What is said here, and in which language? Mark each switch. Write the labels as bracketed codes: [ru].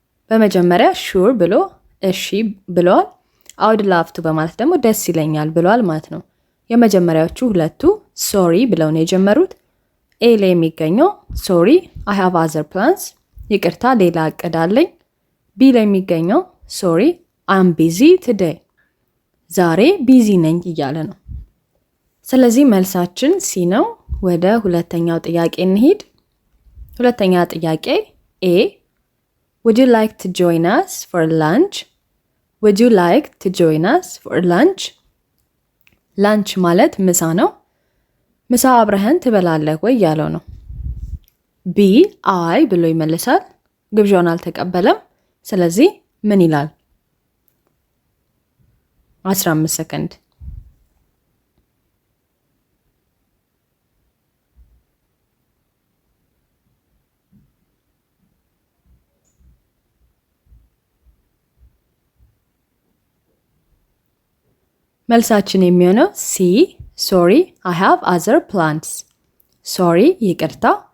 [am] በመጀመሪያ sure ብሎ እሺ ብለዋል። [en] I would love to [am] በማለት ደግሞ ደስ ይለኛል ብለዋል ማለት ነው። የመጀመሪያዎቹ ሁለቱ sorry ብለው ነው የጀመሩት። ኤ ላይ የሚገኘው [en] sorry I have other plans [am] ይቅርታ ሌላ እቅድ አለኝ። ቢ ላይ የሚገኘው [en] sorry I'm busy today [am] ዛሬ ቢዚ ነኝ እያለ ነው። ስለዚህ መልሳችን ሲ ነው። ወደ ሁለተኛው ጥያቄ እንሂድ። ሁለተኛ ጥያቄ A [en] Would you like to join us for lunch? Would you like to join us for lunch? [am] lunch ማለት ምሳ ነው። ምሳ አብረህን ትበላለህ ወይ ያለው ነው። B አይ ብሎ ይመልሳል። ግብዣውን አልተቀበለም። ስለዚህ ምን ይላል? 15 ሰከንድ። መልሳችን የሚሆነው ሲ [en] sorry I have other plans sorry [am] ይቅርታ